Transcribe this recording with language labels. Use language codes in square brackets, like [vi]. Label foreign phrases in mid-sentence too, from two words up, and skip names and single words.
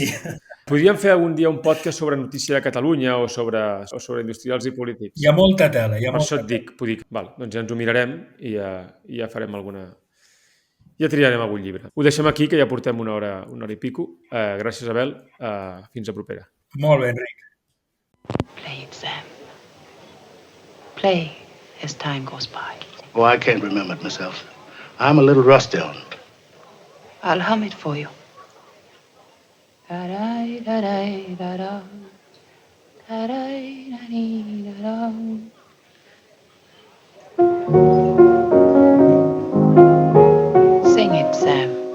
[ca] Podríem fer algun dia un podcast sobre notícia de Catalunya o sobre industrials i polítics. Hi ha molta tela. Per això et dic, val, doncs ja ens ho mirarem i ja farem alguna... Ja triarem algun llibre. Ho deixem aquí, que ja portem una hora i pico. Gràcies, Abel. Fins a propera. Molt bé, Enric. [en] Play it, Sam. Play as time goes by. Oh, I can't remember it myself. I'm a little rusty on it. I'll hum it for you. Da-da-da-da-da-da. Da-da-da-da-da-da. Sing it, Sam.